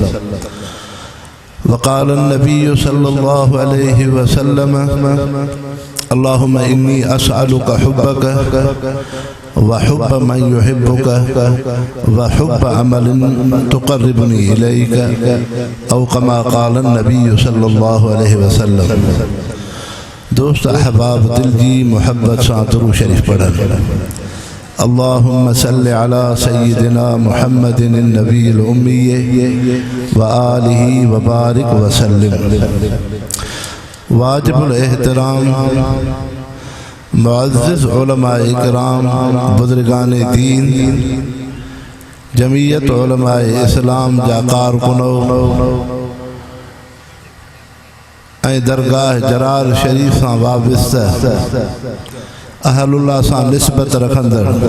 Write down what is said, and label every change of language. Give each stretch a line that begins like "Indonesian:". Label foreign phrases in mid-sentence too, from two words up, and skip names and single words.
Arabic: وقال النبي صلى الله عليه وسلم اللهم إني أسألك حبك وحب من يحبك وحب عمل يقربني إليك أو كما قال النبي صلى الله عليه وسلم.
Sindhi: दोस्त अहबाब दिल जी मोहब्बत सां दुरूद शरीफ पढ़न।
Arabic: اللهم صل على سيدنا محمد النبي الأمي وآله وبارك وسلم.
Sindhi: वाजिबुल एहतराम मुअज़्ज़िज़ उलमाए इकराम बुज़ुर्गाने दीन जमीयत उलमाए इस्लाम जा कारकुनो ऐं दरगाह जरार शरीफ सां वाबस्ता अहलुल्लाह सां निस्बत रखंदड़